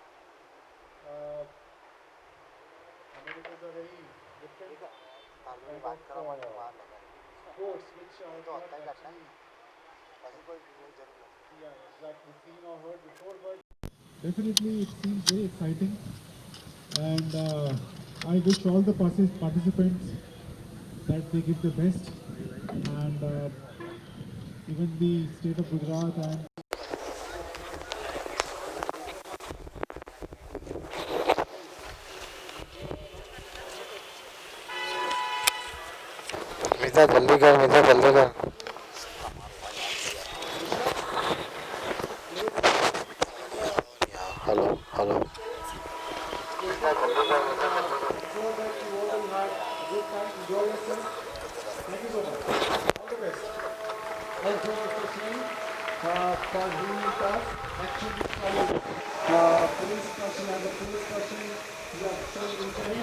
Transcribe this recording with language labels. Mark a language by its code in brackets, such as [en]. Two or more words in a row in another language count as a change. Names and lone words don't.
[en] It is a very different kind of sports which are not actually exactly seen or heard before, but definitely it seems very exciting, and I wish all the participants that they give the best, and even the state of Gujarat and [hi] मिर्जा जल्दी कर, मिर्जा जल्दी कर। [en] hello hello. sure that you all will have a good time, enjoy yourself. Thank you so much. All the best. Thank you, Mr. Singh, for being with us. Actually, police person, as a police person, you have shown interest.